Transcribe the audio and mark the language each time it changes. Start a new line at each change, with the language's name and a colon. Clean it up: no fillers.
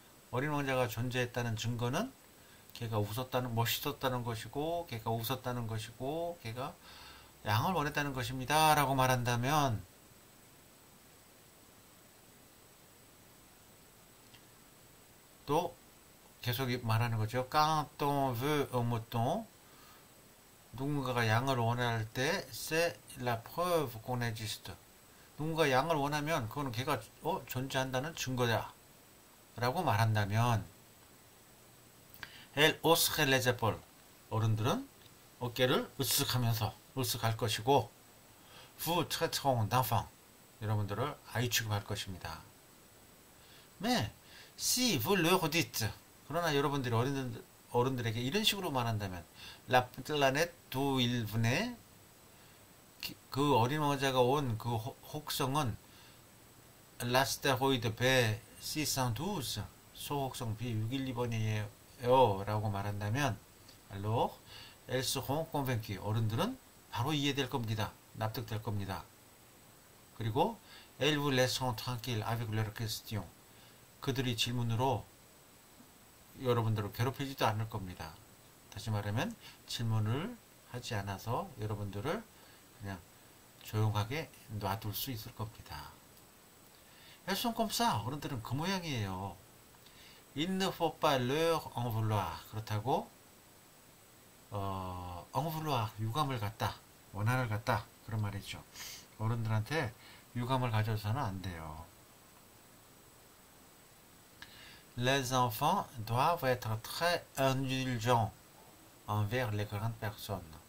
Korean: 어린 왕자가 존재했다는 증거는 걔가 웃었다는, 멋있었다는 것이고, 걔가 웃었다는 것이고, 걔가 양을 원했다는 것입니다. 라고 말한다면, 또 계속 말하는 거죠.
French: Quand on veut un mouton,
Korean: 누군가가 양을 원할 때,
French: c'est la preuve qu'on existe.
Korean: 누군가 양을 원하면, 그거는 걔가 존재한다는 증거다. 라고 말한다면,
French: Elle hausserait les épaules.
Korean: 어른들은 어깨를 으쓱할 것이고,
French: Vous traiterez d'enfant.
Korean: 여러분들을 아이 취급할 것입니다.
French: Mais, si vous leur dites,
Korean: 그러나 여러분들이 어른들에게 이런 식으로 말한다면,
French: La planète d'où il venait,
Korean: 그 어린 왕자가 온 그 혹성은 l'astéroïde B612, 소혹성 B612번이에요. 라고 말한다면,
French: alors, elles seront convaincues.
Korean: 어른들은 바로 이해될 겁니다. 납득될 겁니다. 그리고,
French: elles vous laisseront tranquille avec leurs questions.
Korean: 그들이 질문으로 여러분들을 괴롭히지도 않을 겁니다. 다시 말하면, 질문을 하지 않아서 여러분들을 그냥 조용하게 놔둘 수 있을 겁니다.
French: elles sont comme ça.
Korean: 어른들은 그 모양이에요.
French: Il ne faut pas leur en vouloir.
Korean: 그렇다고 en vouloir, 유감을 갖다, 원한을 갖다, 그런 말이죠. 어른들한테 유감을 가져서는 안 돼요.
French: Les enfants doivent être très indulgents envers les grandes personnes.